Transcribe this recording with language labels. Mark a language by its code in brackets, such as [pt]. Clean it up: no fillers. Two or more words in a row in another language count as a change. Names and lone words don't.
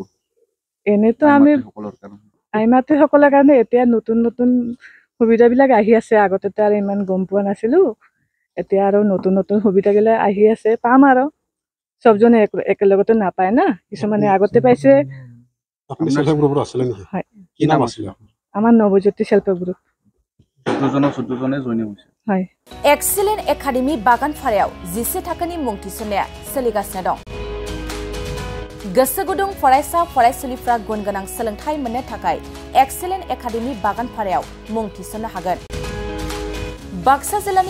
[as] এনেতো আমি আইমাতৃসকলৰ কাৰণে এতিয়া নতুন নতুন সুবিধাবিলাক আহি আছে আগতে আৰু ইমান গম পোৱা নাছিলোঁ এতিয়া আৰু নতুন নতুন সুবিধাবিলাক আহি আছে পাম আৰু সবজনে একেলগতে নাপায় না কিছুমানে আগতে পাইছে। আমাৰ নৱজ্যোতি [en] self help group [as] 14 জনে জইন হৈছে। হয় [brx] एक्सिलेन्ट एकाडेमि बागानपारायाव 11 थाखोनि मुं थिसननाया सोलिगासिनो दं गोसो गुदुं फरायसा फरायसुलिफ्रा गुन गोनां सोलोंथाइ मोननो थाखाय एक्सिलेन्ट एकाडेमि बागानपारायाव मुं थिसननो हागोन बाक्सा जिल्लानि